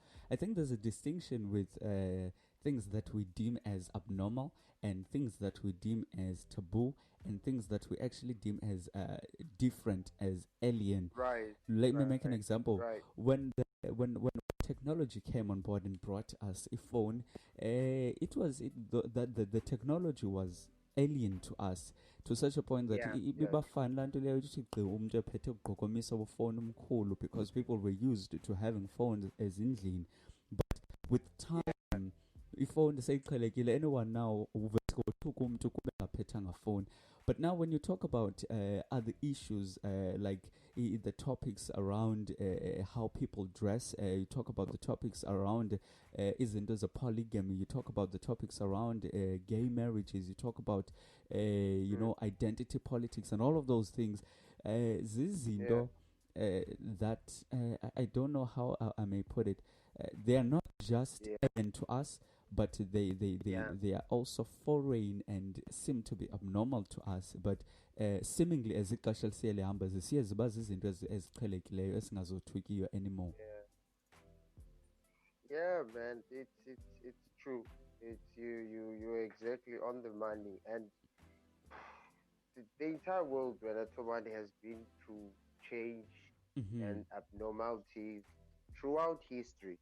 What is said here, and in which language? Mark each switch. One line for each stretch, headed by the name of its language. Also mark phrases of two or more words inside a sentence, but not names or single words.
English: I think there's a distinction with things that we deem as abnormal and things that we deem as taboo and things that we actually deem as different, as alien. Right, Let me make an right, example. right. When technology came on board and brought us a phone, it was the technology was alien to us to such a point that Yeah, yeah,
Xhosa: ibibafani laa nto leyo ukuthi gqi umntu ephethe ugqokomisa ufowuni omkhulu
English: because people were used to having phones
Xhosa: ezindlini.
English: But with yeah, time,
Xhosa: ifowuni seyiqhelekile.
English: Anyone now
Xhosa: uvesikothuk umntu kube ngaphethanga phone.
English: But now, when you talk about other issues like the topics around how people dress, you talk about the topics around isn't there a polygamy, you talk about the topics around gay marriages, you talk about mm, identity politics and all of those things. yeah, Zizinto that I don't know how I may put it. They are not just yeah, alien to us, but yeah, they are also foreign and seem to be abnormal to us. But seemingly as
Xhosa: ixesha lisiye lihamba zisiye ziba zizinto eziqhelekileyo esingazothukiyo anymore.
English: yeah. Yeah, man, it's true. It's you're exactly on the money, and the entire world, whether somebody has been through change Mm-hmm. and abnormalities throughout history,